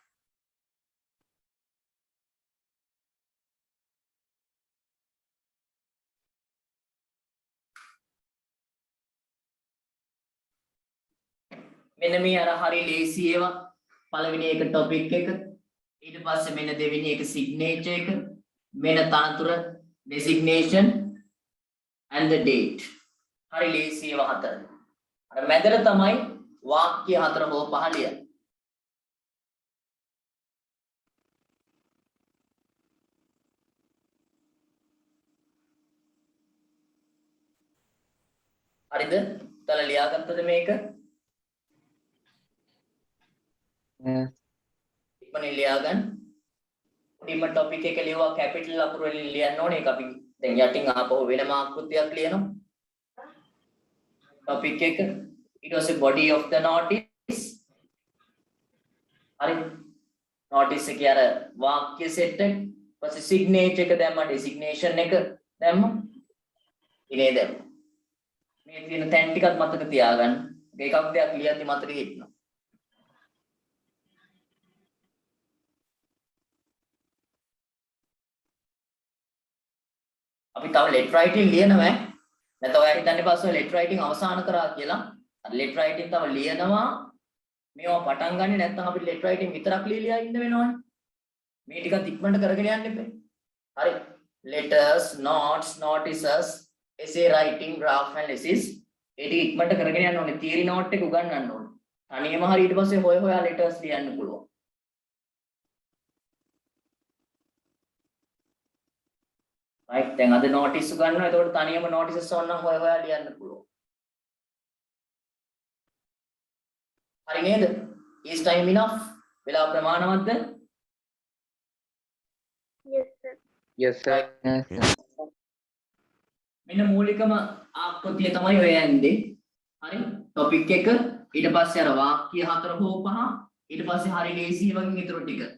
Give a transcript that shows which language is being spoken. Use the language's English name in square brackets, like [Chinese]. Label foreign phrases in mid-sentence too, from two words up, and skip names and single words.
[Sinhala] මෙන්න මේ අර හරි ලේසි ඒවා. පළවෙනි එක topic එක, ඊට පස්සේ මෙන්න දෙවෙනි එක signature එක, මෙන්න තනතුර [English] designation and the date. [Sinhala] හරි ලේසි ඒවා හතර. අර මැදට තමයි වාක්‍ය හතර හෝ පහ ලියන්නේ. හරිද? තල ලියාගත්තද මේක? ඉක්මනින් ලියාගන්න. උඩින්ම topic එක ලියුවා capital අකුරු වලින් ලියන්න ඕනේ. ඒක අපි දැන් යටින් ආපහු වෙනම ආකෘතියක් ලියනවා. topic එක ඊට පස්සේ [English] body of the notice. [Sinhala] හරි. notice එකේ අර වාක්‍ය set එක, පස්සේ signature එක දැම්මා, designation එක දැම්මා. ඉනේ දැම්මා. මේ තියෙන තැන් ටිකත් මතක තියාගන්න. එකක් දෙයක් ලියද්දි මතක හිටිනවා. අපි තව [English] let writing [Sinhala] ලියනවා. නැත්නම් ඔයා හිතන්නේ පස්සේ [English] let writing [Sinhala] අවසන් කරා කියලා. අර [English] let writing [Sinhala] තව ලියනවා. මේවා පටන් ගන්නේ නැත්නම් අපිට [English] let writing [Sinhala] විතරක් ලියලා ඉන්න වෙනවනේ. මේ ටිකත් ඉක්මනට කරගෙන යන්න එපා. හරි. [English] letters, notes, notices, essay writing, graph analysis. [Sinhala] ඒ ටික ඉක්මනට කරගෙන යන්න ඕනේ. [English] theory note [Sinhala] එක උගන්වන්න ඕනේ. තනියම හරි ඊට පස්සේ හොයා letters ලියන්න පුළුවන්. right. දැන් අද notice උගන්වනවා. එතකොට තනියම notices ඕනනම් හොයා ලියන්න පුළුවන්. හරි නේද? [English] is time enough? [Sinhala] වෙලාව ප්‍රමාණවත්ද? [English] yes sir [Sinhala] මෙන්න මූලිකම ආකෘතිය තමයි ඔය යන්නේ. හරි. topic එක ඊට පස්සේ අර වාක්‍ය හතර හෝ පහ ඊට පස්සේ හරි ලේසි වගේ ඉතුරු ටික.